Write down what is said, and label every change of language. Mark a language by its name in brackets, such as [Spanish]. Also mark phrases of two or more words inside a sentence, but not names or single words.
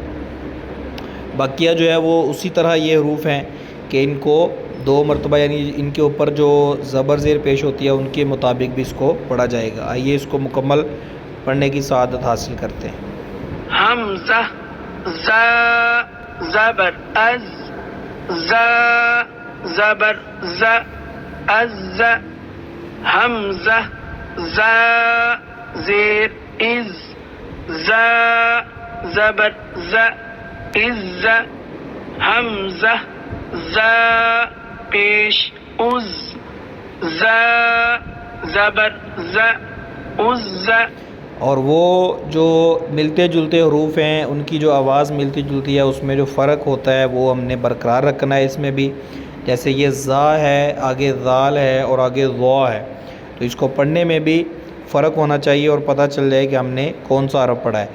[Urdu] بقیہ جو ہے وہ اسی طرح یہ حروف ہیں کہ ان کو 2 مرتبہ، یعنی ان کے اوپر جو زبر زیر پیش ہوتی ہے ان کے مطابق بھی اس کو پڑھا جائے گا۔ آئیے اس کو مکمل پڑھنے کی سعادت حاصل کرتے ہیں۔ حمزہ ز، زبر از ز زبر ز از حمزہ ز زیر از ز زبر ز از حمزہ ز پیش از ز زبر ز عز. اور وہ جو ملتے جلتے حروف ہیں ان کی جو آواز ملتی جلتی ہے اس میں جو فرق ہوتا ہے وہ ہم نے برقرار رکھنا ہے اس میں بھی. جیسے یہ زا ہے، آگے ذال ہے اور آگے ضا ہے، تو اس کو پڑھنے میں بھی فرق ہونا چاہیے اور پتہ چل جائے کہ ہم نے کون سا حرف پڑھا ہے.